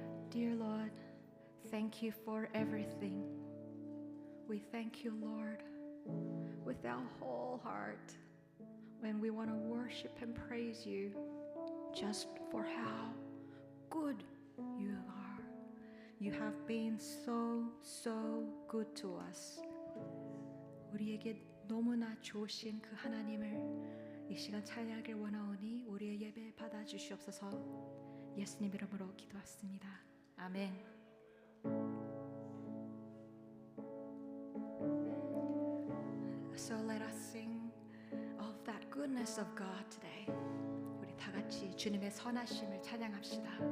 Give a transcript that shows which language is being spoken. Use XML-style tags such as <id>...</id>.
<en>Dear Lord, thank you for everything. We thank you, Lord, with our whole heart when we want to worship and praise you just for how good you are. You have been so, so good to us.</en> <ko>우리에게 너무나 좋으신 그 하나님을 이 시간 찬양하길 원하오니 우리의 예배 받아주시옵소서. 예수님 이름으로 기도했습니다. 아멘.</ko> <en>So let us sing of that goodness of God today.</en> <ko>우리 다 같이 주님의 선하심을 찬양합시다.</ko>